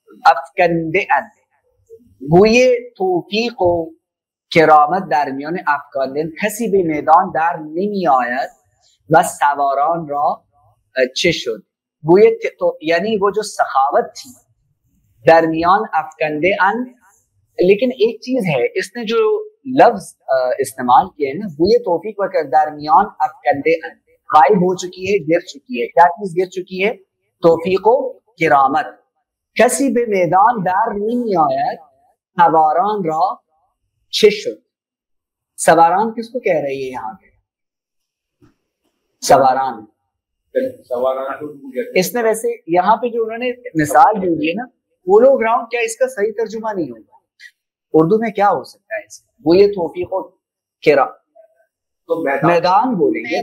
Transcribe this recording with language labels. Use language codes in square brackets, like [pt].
[fa] افکنده اند گوی توفیق و کرامت در میان افکاندن کسی به میدان در نمی آید و سواران را چه شد. [ur] گوی یعنی وہ جو سخاوت تھی [fa] درمیان افکنده اند. [ur] لیکن ایک چیز ہے، اس نے جو لفظ استعمال کیا ہے نا، [fa] گوی توفیق و درمیان افکنده اند، [ur] غائب ہو چکی ہے، گر چکی ہے. کیا چیز گر چکی ہے؟ توفیق و کرامت. [fa] کسی به میدان در نمی آید سواران را چه شد. [ur] سواران کس کو کہہ رہی ہے یہاں پہ؟ سواران. اس نے ویسے یہاں پہ جو انہوں نے مثال دی ہے نا، پولو گراؤنڈ، کیا اس کا صحیح ترجمہ نہیں ہوگا اردو میں؟ کیا ہو سکتا ہے اس کا؟ وہ یہ توفیق و کرا، تو میدان بولیں گے،